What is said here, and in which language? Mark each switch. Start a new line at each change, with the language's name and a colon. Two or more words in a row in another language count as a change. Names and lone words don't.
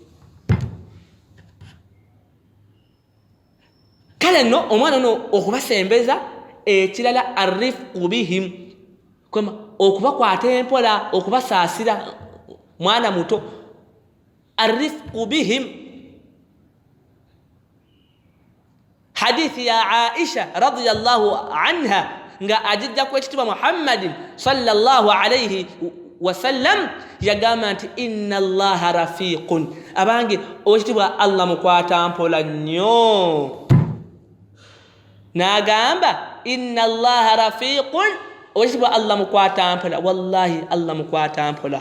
Ganda: Kale nno omwana ono okubasembeza, ekirala
Arabic: ارفقوا بهم,
Ganda: okubakwata empola, okubasaasira mwana muto.
Arabic: ارفقوا بهم,
Ganda: hadithi ya Aisha
Arabic: رضي الله عنها
Ganda: nga ajijja ku ekitiibwa Muhammadin
Arabic: صلى الله عليه وسلم
Ganda: yagamba nti
Arabic: إن الله رفيق,
Ganda: abange ekitiibwa Allah mukwata mpola nnyo. N'agamba
Arabic: إن الله رفيق,
Ganda: ekitiibwa Allah mukwata mpola, wallahi Allah mukwata mpola.